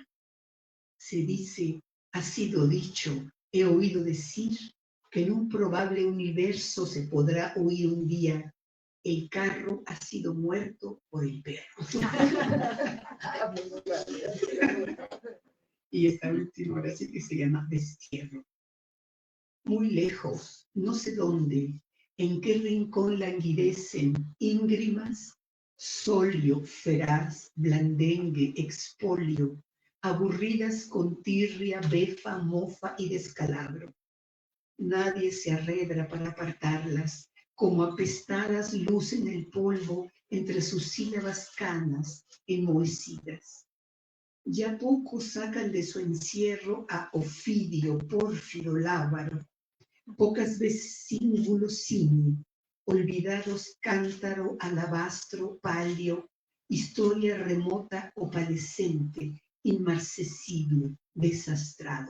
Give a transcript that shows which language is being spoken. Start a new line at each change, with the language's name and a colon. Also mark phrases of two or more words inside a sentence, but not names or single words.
Spanish: Se dice, ha sido dicho, he oído decir, que en un probable universo se podrá oír un día, el carro ha sido muerto por el perro. Y esta última ahora sí que se llama destierro. Muy lejos, no sé dónde, en qué rincón languidecen íngrimas, solio, feraz, blandengue, expolio, aburridas con tirria, befa, mofa y descalabro. Nadie se arredra para apartarlas, como apestadas lucen el polvo entre sus sílabas canas, enmohecidas. Ya pocos sacan de su encierro a Ofidio, Pórfido, Lábaro, pocas veces cíngulo, cini, olvidados cántaro, alabastro, palio, historia remota opalescente, inmarcesible, desastrada.